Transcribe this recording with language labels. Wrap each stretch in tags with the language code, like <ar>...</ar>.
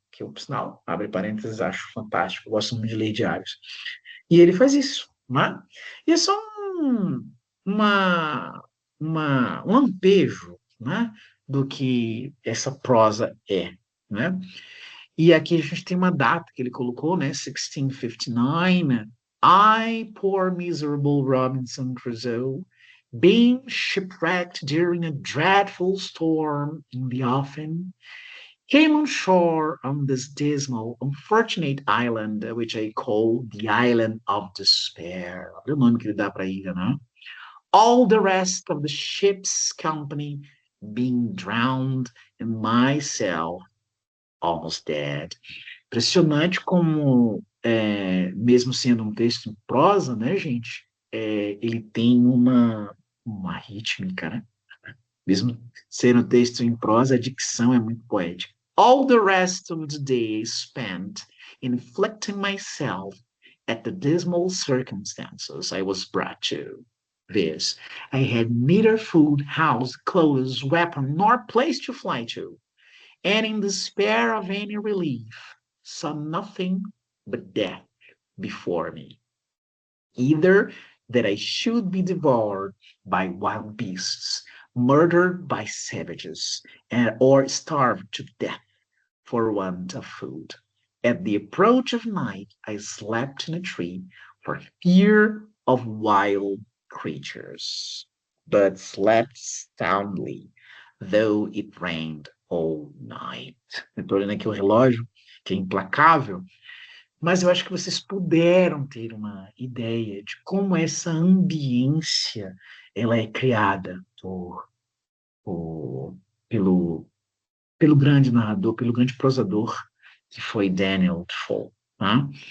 <pt>Que eu, por sinal, abre parênteses, acho fantástico, eu gosto muito de ler diários. E ele faz isso, né? E é só uma, um lampejo, né? Do que essa prosa é, né? E aqui a gente tem uma data que ele colocou, né? 1659.</pt> <en>I, poor miserable Robinson Crusoe, being shipwrecked during a dreadful storm in the offing, came on shore on this dismal, unfortunate island, which I call the Island of Despair.</en> <pt>Olha o nome que ele dá para a ilha, né?</pt> <en>All the rest of the ship's company being drowned, and myself almost dead.</en> <pt>Impressionante como, mesmo sendo um texto em prosa, né, gente, ele tem uma rítmica, né? Mesmo sendo texto em prosa, a dicção é muito poética.</pt> <en>All the rest of the day spent inflicting myself at the dismal circumstances I was brought to. This, I had neither food, house, clothes, weapon, nor place to fly to, and in despair of any relief, saw nothing but death before me. Either that I should be devoured by wild beasts, murdered by savages, or starved to death for want of food. At the approach of night, I slept in a tree for fear of wild creatures, but slept soundly, though it rained all night.</en> <pt>Estou olhando aqui o relógio, que é implacável, mas eu acho que vocês puderam ter uma ideia de como essa ambiência ela é criada por, pelo, pelo grande narrador, pelo grande prosador que foi Daniel Defoe. Tá?</pt>